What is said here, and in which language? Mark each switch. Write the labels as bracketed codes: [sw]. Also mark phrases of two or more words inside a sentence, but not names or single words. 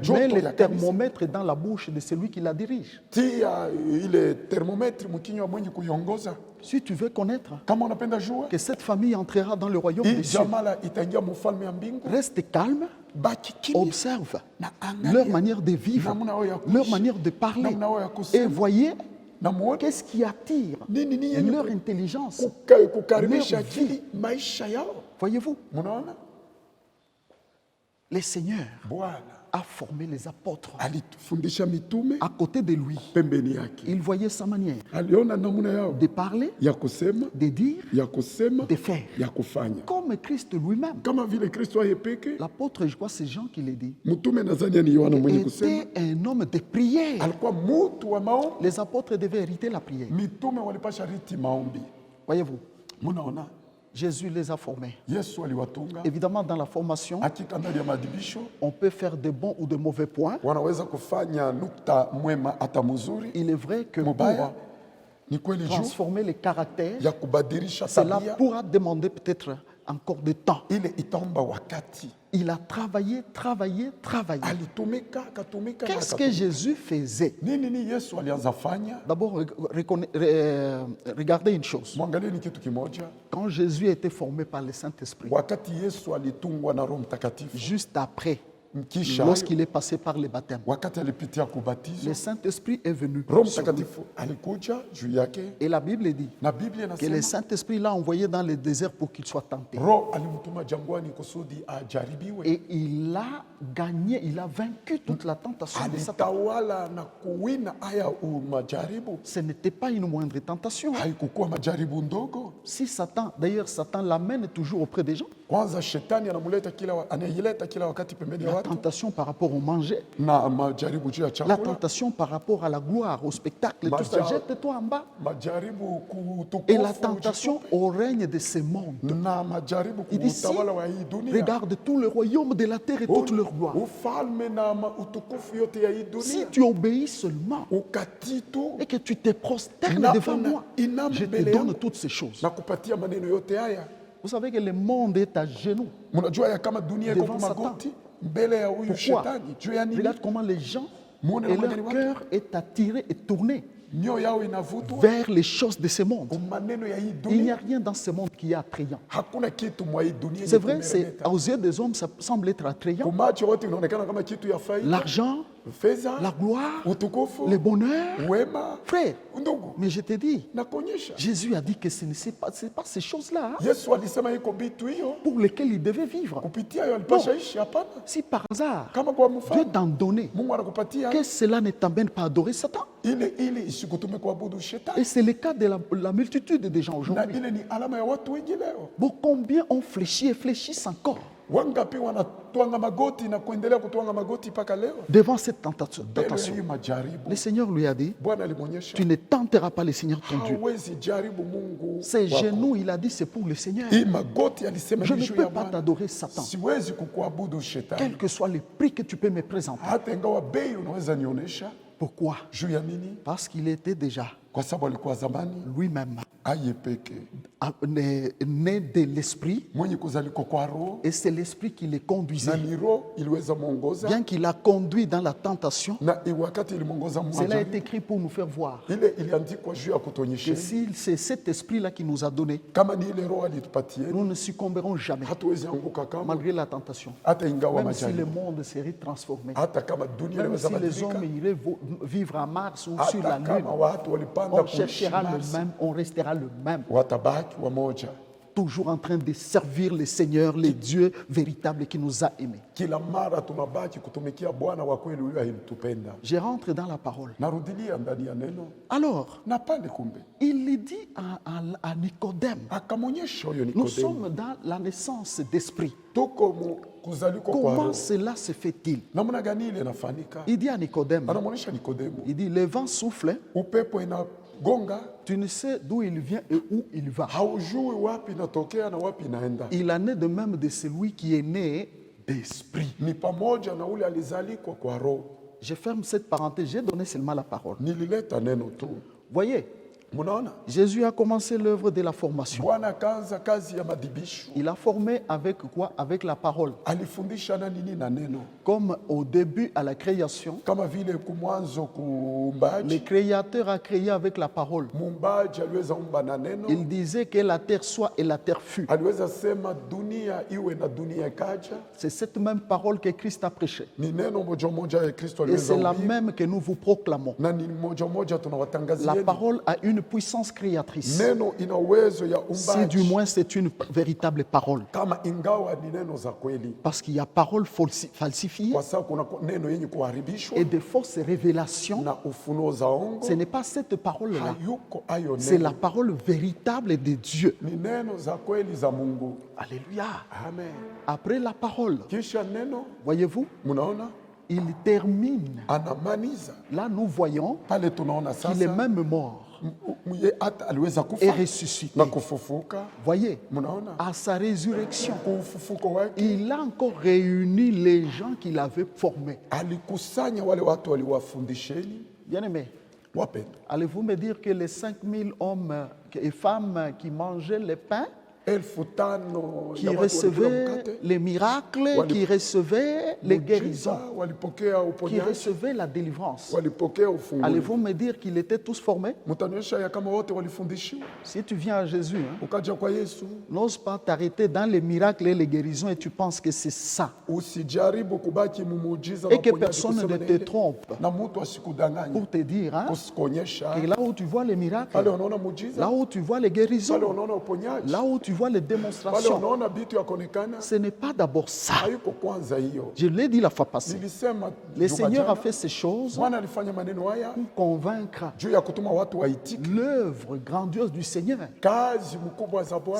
[sw] joto [fr] le [sw] ya kanisa, [fr] thermomètre dans la bouche de celui qui la dirige. [sw] tia ile thermometri mkinywa mwenye kuiongoza. [fr] Si tu veux connaître [sw] Kama unapenda jua, [fr] que cette famille entrera dans le royaume [sw] hii [fr] des cieux, [sw] jamala itaingia mfalme ya mbingu. [fr] reste calme, [sw] Baki kimya [fr] observe [sw] na angalia [fr] leur manière de vivre, [sw] namna yao ya kuishi, [fr] leur manière de parler, [sw] namna yao ya [fr] et [sw] kusema, [fr] voyez [sw] na muone [fr] qu'est-ce qui attire [sw] nini yenye [fr] leur intelligence. [sw] kukaribisha [fr] leur vie. [sw] akili maisha yao. [fr] Voyez-vous, [sw] Mnaona, [fr] le Seigneur [sw] Bwana [fr] a formé les apôtres. [sw] alitufundisha mitume [fr] À côté de lui, [sw] pembeni yake, [fr] il voyait sa manière [sw] aliona namna yao [fr] de parler, [sw] ya kusema, [fr] de dire, [sw] ya kusema, [fr] de faire. [sw] ya kufanya, [fr] Comme Christ lui-même. [sw] kama vile Kristo yeye peke. [fr] L'apôtre, je crois, c'est Jean qui l'a dit, [sw] Mtume nadhani ni Yohana mwenye kusema, [fr] était un homme de prière. [sw] alikuwa mtu wa maombi. [fr] Les apôtres devaient hériter la prière. [sw] Mitume walipasha riti maombi. [fr] Voyez-vous, [sw] Mnaona, [fr] Jésus les a formés. [sw] Yesu aliwatunga. [fr] Évidemment, dans la formation, [sw] Hakika ndani ya maadibisho [fr] on peut faire de bons ou de mauvais points. [sw] wanaweza kufanya nukta mwema hata mzuri. [fr] Il est vrai que pour [sw] Mubaya ni kweli juu [fr] transformer les caractères, [sw] ya kubadilisha [fr] cela [sw] tabia, [fr] pourra demander peut-être encore de temps. [sw] ile itaomba wakati. [fr] Il a travaillé, travaillé, travaillé. [sw] Alitumika, akatumika na [fr] Qu'est-ce que [sw] akatumika. [fr] Jésus faisait? [sw] Nini Yesu alianza fanya? [fr] D'abord, regardez une chose. [sw] Mwangalie ni kitu kimoja. [fr] Quand Jésus a été formé par le Saint-Esprit, [sw] Wakati Yesu alitungwa na Roho Mtakatifu, [fr] juste après, [sw] kisha [fr] lorsqu'il est passé par le baptême, [sw] wakati alipitia kubatizwa, [fr] le Saint-Esprit est venu. [sw] Roho [fr] sur lui. [sw] Mtakatifu alikuja juu yake, [fr] Et la Bible dit [sw] na Biblia [fr] que le [sw] inasema [fr] Saint-Esprit l'a envoyé dans le désert pour qu'il soit tenté. [sw] Roho alimtuma jangwani kusudi ajaribiwe. [fr] Et il a gagné, il a vaincu toute la tentation de Satan. [sw] Alitawala na kuwina haya majaribu. [fr] Ce n'était pas une moindre tentation. [sw] Haikukuwa majaribu ndogo. [fr] Si Satan, d'ailleurs Satan l'amène toujours auprès des gens, [sw] Kwanza shetani anaileta kila wakati pembeni ya [fr] la [sw] watu, [fr] tentation par rapport au manger, [sw] na majaribu juu ya [fr] la [sw] chakula, [fr] tentation par rapport à la gloire, au spectacle, tout ça, [sw] Maja- [fr] jette-toi en bas. [sw] majaribu [fr] Et la [sw] kutukufu, [fr] tentation au règne de ce monde. [sw] na majaribu [fr] Il dit, si, [sw] kuutawala wa hii dunia, [fr] regarde tout le royaume de la terre et toute leur gloire. [sw] ufalme na utukufu yote ya hii [fr] Si [sw] dunia, [fr] tu obéis seulement [sw] ukatii tu [fr] et que tu te prosternes [sw] Na- [fr] devant [sw] na- [fr] moi, [sw] inama [fr] je te [sw] mbele [fr] donne [sw] yangu. [fr] toutes ces choses. [sw] na kupatia maneno yote haya. [fr] Vous savez que le monde est à genoux. [sw] Mnajua ya kama dunia iko [fr] Devant [sw] kwa [fr] Satan. [sw] magoti mbele ya huyu [fr] Pourquoi? [sw] shetani. Juu ya nini? [fr] Regarde comment les gens [sw] Muone [fr] et [sw] namna [fr] leur [sw] gani watu [fr] cœur est attiré et tourné [sw] mioyo yao inavutwa [fr] vers les choses de ce monde. [sw] kwa maneno ya hii [fr] Il n'y a [sw] dunia. [fr] rien dans ce monde qui est attrayant. [sw] Hakuna kitu mwa hii dunia [fr] C'est [sw] yenye [fr] vrai, c'est, [sw] kumeremeta. [fr] aux yeux des hommes, ça semble être [sw] Kwa [fr] attrayant. [sw] macho wote inaonekana kama kitu ya faida, [fr] L'argent, [sw] fedha, [fr] la gloire, [sw] utukufu, [fr] le bonheur. [sw] wema. [fr] Frère, [sw] Ndugu, [fr] mais je te dis, [sw] nakuonyesha [fr] Jésus a dit que ce n'est pas, ces choses-là [sw] Yesu alisema iko vitu hiyo [fr] pour lesquelles il devait vivre. [sw] kupitia hiyo alipasha ishi. Hapana, [fr] Si par hasard, [sw] kama kwa [fr] Dieu [sw] mfano [fr] t'en donnait, [sw] Mungu anakupatia [fr] que cela ne t'emmène pas à adorer Satan. [sw] ili isikutume kuabudu [fr] Et [sw] shetani, [fr] c'est le cas de la multitude des gens [sw] na [fr] aujourd'hui. [sw] ile ni alama ya watu wengi leo. [fr] Bon, combien ont fléchi et fléchissent encore [sw] Wangapi wanatwanga magoti na kuendelea kutwanga magoti mpaka leo [fr] devant cette tentation. [sw] mbele ya hii majaribu. [fr] Le Seigneur lui a dit, [sw] Bwana alimwonyesha [fr] tu ne tenteras pas le Seigneur ton Dieu. [sw] hawezi jaribu Mungu [fr] Ses [sw] wako. [fr] genoux, il a dit, c'est pour le Seigneur. [sw] Hii magoti alisema [fr] Je [sw] ni [fr] ne [sw] juu [fr] peux [sw] ya [fr] pas [sw] Bwana. [fr] t'adorer Satan. [sw] Siwezi kukuabudu shetani, [fr] Quel que soit le prix que tu peux me présenter. [sw] hata ingawa bei unaweza nionyesha. [fr] Pourquoi? [sw] Juu ya nini? [fr] Parce qu'il était déjà [sw] Kwa sababu alikuwa zamani [fr] lui-même [sw] aye peke [fr] né de l'esprit, [sw] mwenye kuzaliko kwa roho, [fr] et c'est l'esprit qui le [sw] na [fr] conduisait. [sw] ni roho iliweza mwongoza, [fr] Bien qu'il a conduit dans la tentation, [sw] na wakati ilimwongoza [fr] cela est [sw] majaribu, [fr] écrit pour nous faire voir [sw] ile iliandikwa juu ya [fr] que [sw] kutuonyesha [fr] si c'est cet esprit-là qui nous a donné, [sw] kama ni ile roho alitupatia, [fr] nous ne succomberons jamais, [sw] hatuwezi anguka kama [fr] malgré la tentation. [sw] hata ingawa [fr] Même si le [sw] majaribu, [fr] monde serait transformé, [sw] hata kama dunia [fr] même [sw] inaweza [fr] si les hommes [sw] badilika, [fr] iraient vivre à Mars ou sur la [sw] hata [fr] Lune, [sw] kama watu walipanda [fr] on [sw] kuishi [fr] cherchera le [sw] Mars, [fr] même, on restera le même, [sw] watabaki wamoja, [fr] toujours en train de servir le Seigneur, le Dieu véritable qui nous a aimés. [sw] kila mara tunabaki kutumikia Bwana wa kweli huyo alitupenda. [fr] Je rentre dans la parole. [sw] Narudilia ndani ya neno [fr] Alors, [sw] na pale, kumbe [fr] il lui dit à Nicodème, [sw] akamwonyesha huyo [fr] nous [sw] Nikodemo, [fr] sommes dans la naissance d'esprit. [sw] tuko kuzaliko kwa [fr] Comment [sw] roho. [fr] cela se fait-il? [sw] Namna gani ile inafanyika? [fr] Il dit à Nicodème, [sw] Anamwonyesha Nikodemo, [fr] il dit, le vent souffle, [sw] upepo inagonga, [fr] tu ne sais d'où il vient et où il va. [sw] haujui wapi inatokea na wapi inaenda. [fr] Il en est de même de celui qui est né d'esprit. [sw] Ni pamoja na ule alizalikwa kwa roho. [fr] Je ferme cette parenthèse, j'ai donné seulement la parole. [sw] Nilileta neno tu. [fr] Voyez, [sw] Munaona, [fr] Jésus a commencé l'œuvre de la formation. [sw] Bwana akaanza kazi ya madibisho. [fr] Il a formé avec quoi? Avec la parole. [sw] Alifundisha na nini? Na neno. [fr] Comme au début à la création, [sw] Kama vile kumwanzo [fr] le [sw] kuumbaji, [fr] Créateur a créé avec la parole. [sw] muumbaji aliweza umba na neno. [fr] Il disait que la terre soit et la terre fut. [sw] Aliweza sema dunia iwe na dunia ikaja. [fr] C'est cette même parole que Christ a prêchée. [sw] Ni neno moja moja ya Kristo [fr] Et [sw] aliweza [fr] c'est la [sw] uhubiri. [fr] même que nous vous proclamons. [sw] Na ni moja moja [fr] La [sw] tunawatangazieni. [fr] parole a une puissance créatrice. [sw] Neno ina uwezo ya [fr] Si du [sw] umbaji, [fr] moins c'est une véritable parole. [sw] kama ingawa ni neno za kweli, [fr] Parce qu'il y a parole falsifiée [sw] kwa sababu kuna neno yenye kuharibishwa [fr] et de fausses révélations. [sw] na ufunuo za ongo. [fr] Ce n'est pas cette parole-là. [sw] Hayuko ayo [fr] C'est la [sw] neno, [fr] parole véritable de Dieu. [sw] ni neno za kweli za Mungu. [fr] Alléluia. [sw] Amen. [fr] Après la parole, [sw] Kisha neno, [fr] voyez-vous, [sw] mnaona [fr] il termine. [sw] anamaliza [fr] Là, nous voyons [sw] pale, tunaona [fr] qu'il est [sw] sasa [fr] même mort [sw] ye hata aliweza [fr] et [sw] kufa [fr] ressuscité. [sw] na kufufuka. [fr] Voyez, [sw] Mnaona [fr] à sa résurrection, [sw] kufufuko wake, [fr] il a encore réuni les gens qu'il avait formés. [sw] alikusanya wale watu waliwafundisheni. [fr] Bien-aimés, [sw] Wapendwa, [fr] allez-vous me dire que les 5000 hommes et femmes qui mangeaient le pain, [sw] 5,000 [fr] qui [sw] ya watu walikula [fr] recevaient [sw] mkate, [fr] les miracles, qui recevaient les guérisons, [sw] muujiza, walipokea [fr] qui [sw] uponyaji, [fr] recevaient la délivrance, [sw] walipokea ufunguzi. [fr] allez-vous me dire qu'ils étaient tous formés? [sw] Mtanionyesha ya kama wote walifundishiwa. [fr] Si tu viens à Jésus, hein, [sw] Ukaja kwa Yesu, [fr] n'ose pas t'arrêter dans les miracles et les guérisons et tu penses que c'est ça. [sw] usijaribu kubaki mumuujiza [fr] Et [sw] na [fr] que [sw] uponyaji [fr] personne [sw] kusema [fr] ne [sw] ni [fr] te [sw] ile. [fr] trompe [sw] Na mtu asikudanganye [fr] pour te dire hein, [sw] kusikuonyesha [fr] que là où tu vois les miracles, [sw] pale unaona muujiza, [fr] là où tu vois les [sw] pale [fr] guérisons, [sw] unaona uponyaji, [fr] là où tu vois les [sw] pale [fr] démonstrations, [sw] unaona vitu ya kuonekana, [fr] ce n'est pas d'abord ça. [sw] hayuko kwanza hiyo. [fr] Je l'ai dit la fois passée. [sw] Nilisema [fr] Le [sw] juma [fr] Seigneur a [sw] jana, [fr] fait ces choses [sw] Bwana alifanya maneno haya [fr] pour convaincre [sw] juu ya kutuma watu waitike. [fr] l'œuvre grandiose du Seigneur. [sw] Kazi mkubwa za Bwana